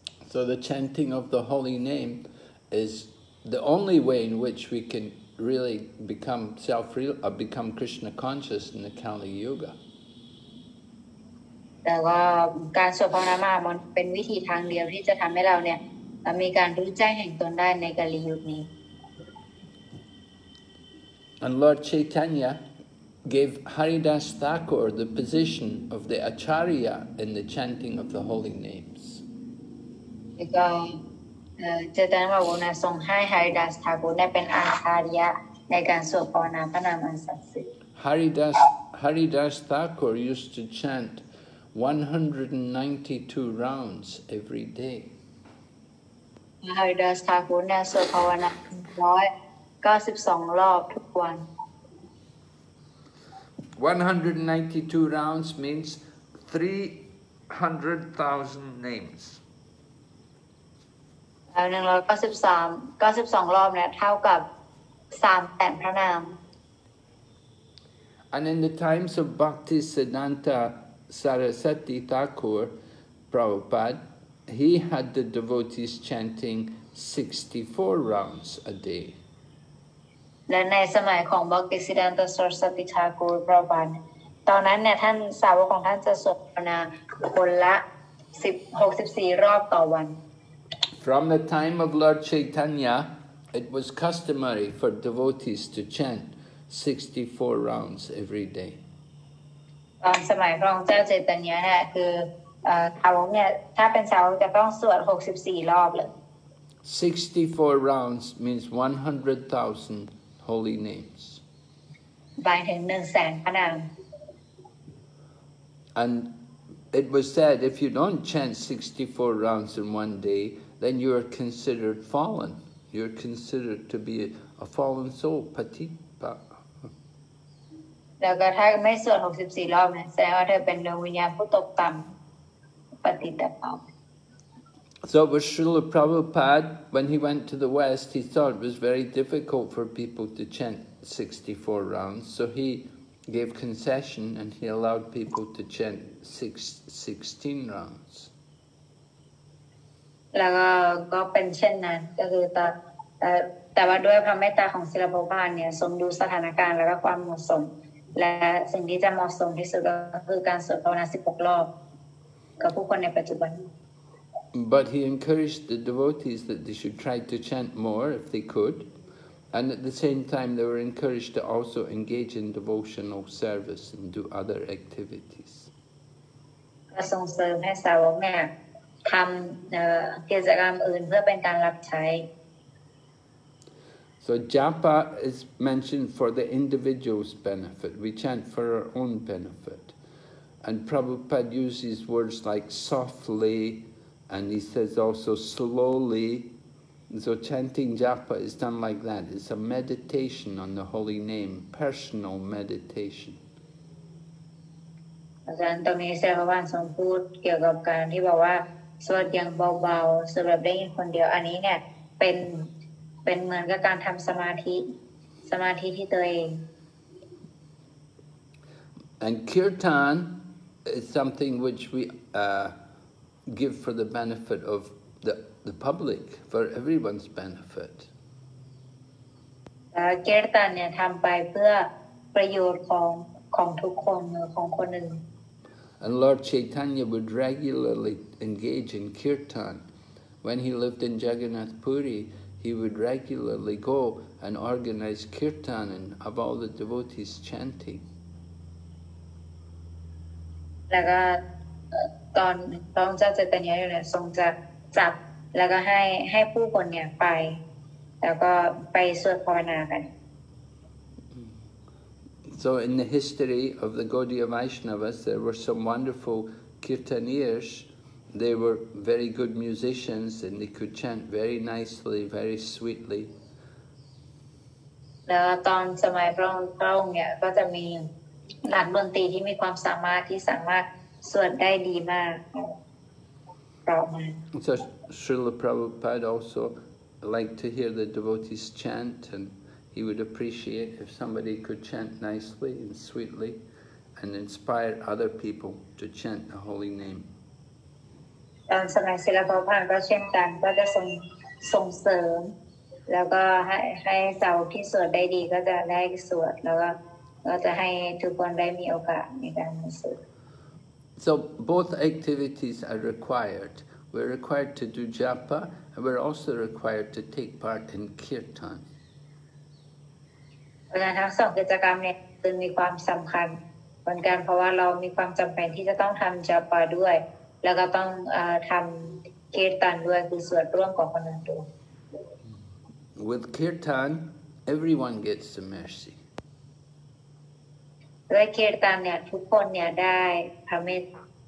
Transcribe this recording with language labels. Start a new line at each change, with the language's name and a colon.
English: So the chanting of the holy name is the only way in which we can really become Krishna conscious in the Kali Yuga.
Thai: แต่ว่าการสวดภาวนามามันเป็นวิธีทางเดียวที่จะทำให้เราเนี่ยมีการรู้แจ้งแห่งตนได้ในกาลียุคนี้
English: And Lord Chaitanya gave Haridas Thakur the position of the Acharya in the chanting of the holy names.
Thai: แล้วก็เจตนาว่าวนทรงให้ฮาริดัสทากุได้เป็นอาชาริยะในการสวดภาวนาพระนามอันศักดิ์สิทธิ์
English: Haridas Thakur used to chant 192 rounds every day.
Thai: ฮาริดัสทากุเนี่ยสวดภาวนา192รอบทุกวัน
English: 192 rounds means 300,000 names.
Thai: 192รอบเนี่ยเท่ากับ300,000พระนาม
English: And in the times of Bhaktisiddhanta Saraswati Thakur Prabhupada, he had the devotees chanting 64 rounds a day.
Thai: และในสมัยของบัคติสิดานตสรสติทากูรพระบาทตอนนั้นเนี่ยท่านสาวกของท่านจะสวดภาวนาคนละ64รอบต่อวัน
English: From the time of Lord Chaitanya, it was customary for devotees to chant 64 rounds every day.
Thai: ตอนสมัยพระองค์เจ้าเจตญะเนี่ยคือสาวกเนี่ยถ้าเป็นสาวกจะต้องสวด64รอบเลย
English: 64 rounds means 100,000 holy names.
Thai: หมายถึง100,000พระนาม
English: And it was said if you don't chant 64 rounds in one day, then you are considered fallen. You're considered to be a fallen soul, patipa.
Thai: แล้วก็ถ้าไม่สวด64รอบเนี่ยแสดงว่าเธอเป็นดวงวิญญาณผู้ตกต่ำปฏิตภาพ
English: So it was Srila Prabhupada, when he went to the West, he thought it was very difficult for people to chant 64 rounds. So he gave concession and he allowed people to chant 16 rounds.
Thai: แล้วก็เป็นเช่นนั้นก็คือแต่ว่าด้วยพระเมตตาของศิลปภานเนี่ยทรงดูสถานการณ์และความเหมาะสมและสิ่งที่จะเหมาะสมที่สุดก็คือการสวดภาวนา16รอบกับผู้คนในปัจจุบัน
English: But he encouraged the devotees that they should try to chant more if they could, and at the same time they were encouraged to also engage in devotional service and do other activities.
Thai: ก็ส่งเสริมให้สาวกเนี่ยทำกิจกรรมอื่นเพื่อเป็นการรับใช้
English: So japa is mentioned for the individual's benefit. We chant for our own benefit. And Prabhupada uses words like softly, and he says also slowly. So chanting japa is done like that. It's a meditation on the holy name, personal meditation.
Thai: อาจารย์ตรงนี้เซลล์วานทรงพูดเกี่ยวกับการที่บอกว่าสวดอย่างเบาๆสวดแบบได้ยินคนเดียวอันนี้เนี่ยเป็นเหมือนกับการทำสมาธิที่ตัวเอง
English: And kirtan is something which we give for the benefit of the public, for everyone's benefit.
Thai: เกียรตันเนี่ยทำไปเพื่อประโยชน์ของทุกคนของคนอื่น
English: And Lord Chaitanya would regularly engage in kirtan. When he lived in Jagannath Puri, he would regularly go and organize kirtan and have all the devotees chanting.
Thai: แล้วก็ตอนพระองค์เจ้าใจตญาเนี่ยทรงจะจับแล้วก็ให้ผู้คนเนี่ยไปแล้วก็ไปสวดภาวนากัน
English: So in the history of the Gaudiya Vaishnavas, there were some wonderful kirtaniers. They were very good musicians and they could chant very nicely, very sweetly.
Thai: แล้วตอนสมัยพระองค์เนี่ยก็จะมีนักดนตรีที่มีความสามารถที่สามารถสวดได้ดีมากเพราะมาก
English: So Srila Prabhupada also liked to hear the devotees chant, and he would appreciate if somebody could chant nicely and sweetly and inspire other people to chant the holy name.
Thai: ตอนสมัยศิลปภานก็เช่นกันก็จะส่งเสริมแล้วก็ให้สาวที่สวดได้ดีก็จะได้สวดแล้วก็จะให้ทุกคนได้มีโอกาสในการสวด
English: So both activities are required. We're required to do japa, and we're also required to take part in kirtan.
Thai: เพราะฉะนั้นทั้งสองกิจกรรมเนี่ยจึงมีความสำคัญเหมือนกันเพราะว่าเรามีความจำเป็นที่จะต้องทำจัปปาด้วยแล้วก็ต้องทำคีรตันด้วยคือสวดร่วมกับคนอื่นด้วย
English: With kirtan, everyone gets the mercy.
Thai: ด้วยคีรตันเนี่ยทุกคนเนี่ยได้พระเมตตา